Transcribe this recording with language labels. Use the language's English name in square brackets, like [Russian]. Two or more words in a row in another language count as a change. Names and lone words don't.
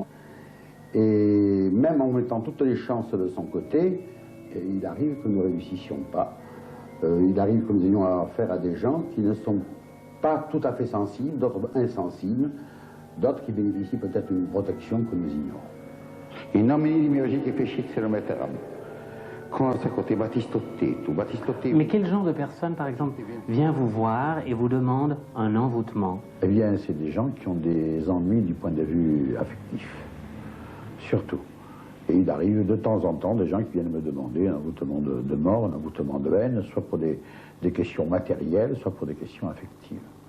[French] Et même en mettant toutes les chances de son côté, il arrive que nous ne réussissions pas. Il arrive que nous ayons affaire à des gens qui ne sont pas tout à fait sensibles, d'autres insensibles, d'autres qui bénéficient peut-être d'une protection que nous ignorons. In nomine di mio che feci se lo metteranno. Mais quel genre de personne, par exemple, vient vous voir et vous demande un envoûtement? Eh bien, c'est des gens qui ont des ennuis du point de vue affectif, surtout. Et il arrive de temps en temps des gens qui viennent me demander un envoûtement de mort, un envoûtement de haine, soit pour des questions matérielles, soit pour des questions affectives.